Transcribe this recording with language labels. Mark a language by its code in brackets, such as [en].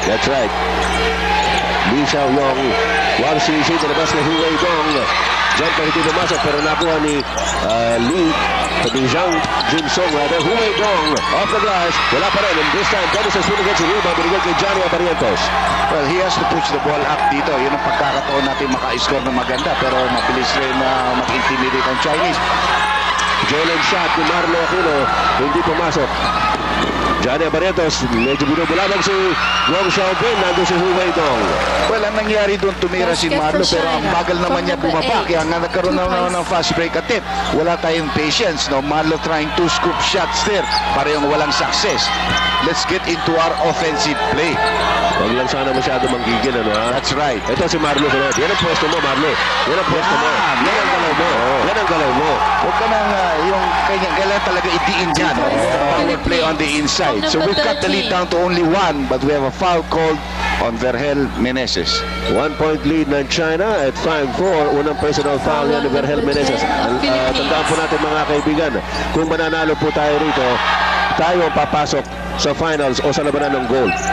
[en] That's right. Li Xiaoyong, Wang Shishi, [tl] nilabas na [en] Hu Weidong. [tl] Diyan pa hindi pumasok pero nakuha ni Li, pati Zhang Jinsong, Hu Weidong [en] off the glass, [tl] wala pa rin. [en] And this time, Dennis Espino gets a rebound, [tl] binigay kay [en] Johnny Abarientos. Well, he has to push the ball up dito. [tl] Yun ang pagkakataon natin maka-score ng maganda. Pero mabilis rin na mag-intimidate ang Chinese. Jalen shot ni Marlo Aquino, hindi pumasok. Johnny Abarientos, medyo binubulabog si Gong Xiaobin, nandun si Hu Weidong. Well, ang nangyari doon, tumira si Marlo pero ang bagal naman niya bumaba. Kaya nga nagkaroon naman ng fast break attempt. Wala tayong patience, no? [en] Marlo trying to scoop shots there. [tl] Parehong walang success. [en] Let's get into our offensive play. [tl] Huwag lang sana masyado manggigil, ano ha? [en] That's right. [tl] Ito si Marlo sunod. Yan ang pwesto mo, Marlo. Yan ang pwesto mo. Yan ang galaw mo. Yan ang galaw mo. Huwag ka nang yung kailangan talaga idiin dyan. [en] Power play on the inside. So we've cut the lead down to only 1, but we have a foul called on Vergel Meneses. [tl] 1-point lead ng China at 5-4. Unang personal foul yan ni Vergel Meneses. Tandaan po natin mga kaibigan, kung mananalo po tayo rito, tayo ang papasok sa finals o sa labanan ng gold.